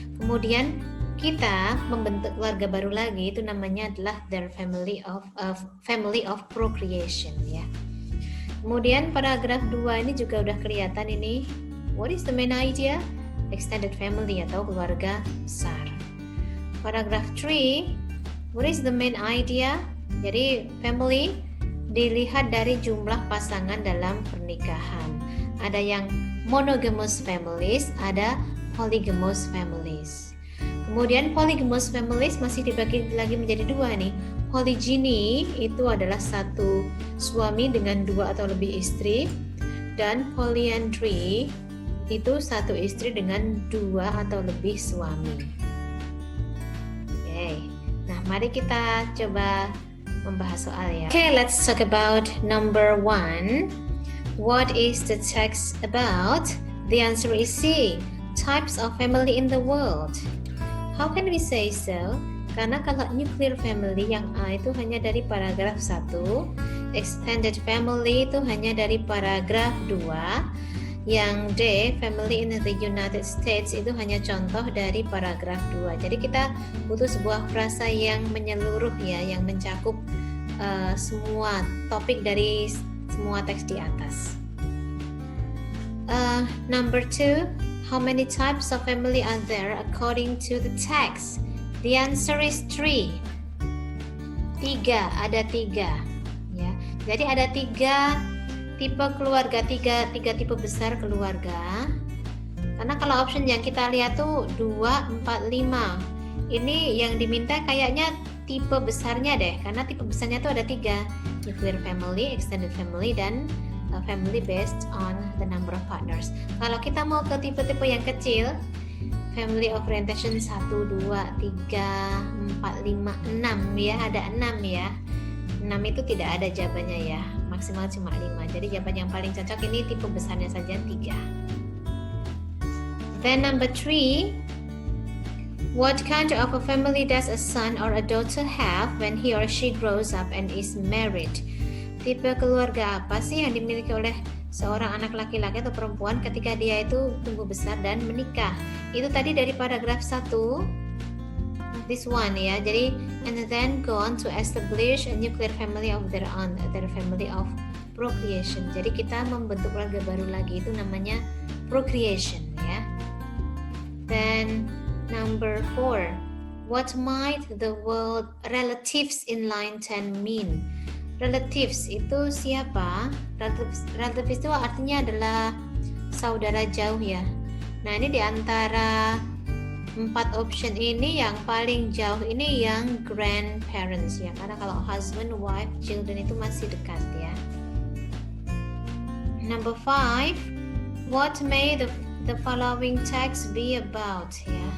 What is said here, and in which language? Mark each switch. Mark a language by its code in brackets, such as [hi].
[id] Kemudian kita membentuk keluarga baru lagi itu namanya adalah [en] their family of procreation [id] ya. Kemudian paragraf 2 ini juga udah kelihatan ini. [en] What is the main idea? Extended family [id] atau keluarga besar. [en] Paragraf 3, what is the main idea? [id] Jadi family dilihat dari jumlah pasangan dalam pernikahan. Ada yang monogamous families, ada polygamous families. Kemudian polygamous families masih dibagi lagi menjadi 2 nih. Polygyny itu adalah satu suami dengan 2 atau lebih istri, dan polyandry itu satu istri dengan 2 atau lebih suami. Oke, nah mari kita coba membahas soal ya. [en] Okay, let's talk about number 1. What is the text about? The answer is C. Types of family in the world. How can we say so? [id] Karena kalau nuclear family yang A itu hanya dari paragraf 1, extended family itu hanya dari paragraf 2, yang D, family in the United States itu hanya contoh dari paragraf 2. Jadi kita butuh sebuah frasa yang menyeluruh ya, yang mencakup semua topik dari semua teks di atas. [en] Number 2, how many types of family are there according to the text? The answer is 3. 3, [id] ada 3 ya. Jadi ada 3 tipe keluarga, tiga tipe besar keluarga. Karena kalau option yang kita lihat tuh 2, 4, 5. Ini yang diminta kayaknya tipe besarnya deh, karena tipe besarnya tuh ada 3. [en] Nuclear family, extended family, dan family based on the number of partners. [id] Kalau kita mau ke tipe-tipe yang kecil, family of orientation 1, 2, 3, 4, 5, 6 ya, ada 6 ya. 6 itu tidak ada jawabannya ya, maksimal cuma 5. Jadi jawaban yang paling cocok ini tipe besarnya saja 3. [en] Then number 3, what kind of a family does a son or a daughter have when he or she grows up and is married? [id] Tipe keluarga apa sih yang dimiliki oleh seorang anak laki-laki atau perempuan ketika dia itu tumbuh besar dan menikah? Itu tadi dari paragraf 1, [en] this one [id] ya. [en] Jadi and then go on to establish a nuclear family of their own, their family of procreation. [id] Jadi kita membentuk keluarga baru lagi, itu namanya procreation ya. [en] Then number 4, what might the word relatives in line 10 mean? [id] Relatives itu siapa? Relatives itu artinya adalah saudara jauh ya. Nah ini diantara 4 option ini yang paling jauh ini yang grandparents ya. Karena kalau husband, wife, children itu masih dekat ya. [en] Number 5, what may the following text be about ya.